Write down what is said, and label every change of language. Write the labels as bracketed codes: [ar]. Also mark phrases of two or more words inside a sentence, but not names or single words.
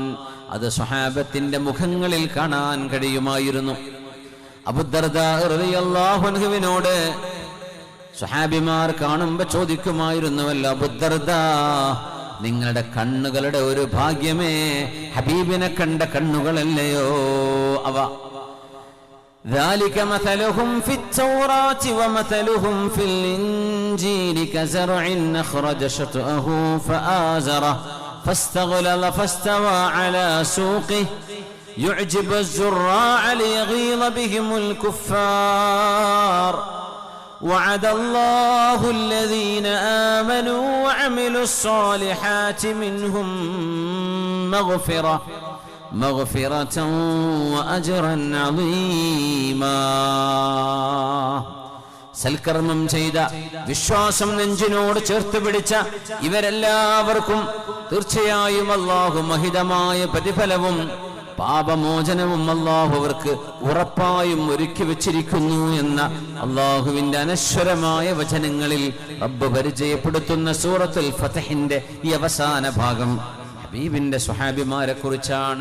[ml] അത് സ്വഹാബത്തിന്റെ മുഖങ്ങളിൽ കാണാൻ കഴിയുമായിരുന്നു. അബൂദർദാ [ar] رضي الله عنه [ml] സ്വഹാബിമാർ കാണുമ്പോൾ ചോദിക്കുമായിരുന്നുവല്ലോ, അബൂദർദാ നിങ്ങളുടെ കണ്ണുകളുടെ ഒരു ഭാഗ്യമേ, ഹബീബിനെ കണ്ട കണ്ണുകളല്ലയോ അവ. [ar] ذلك مثلهم في التوراة ومثلهم في الإنجيل كزرع أخرج شطأه فآزره فاستغلظ فاستوى على سوقه يعجب الزراع ليغيظ بهم الكفار وعد الله الذين آمنوا وعملوا الصالحات منهم مغفرة وأجرا عظيما. [ml] സൽക്കർമ്മം ചെയ്ത, വിശ്വാസം നെഞ്ചിനോട് ചേർത്ത് പിടിച്ച ഇവരെല്ലാവർക്കും തീർച്ചയായും അല്ലാഹു മഹിതമായ പ്രതിഫലവും പാപമോചനവും അല്ലാഹു അവർക്ക് ഉറപ്പായും ഒരുക്കി വെച്ചിരിക്കുന്നു എന്ന അല്ലാഹുവിന്റെ അനശ്വരമായ വചനങ്ങളിൽ റബ്ബ് പരിചയപ്പെടുത്തുന്ന സൂറത്തുൽ ഫത്ഹിന്റെ ഈ അവസാന ഭാഗം ഹബീബിന്റെ സ്വഹാബിമാരെ കുറിച്ചാണ്.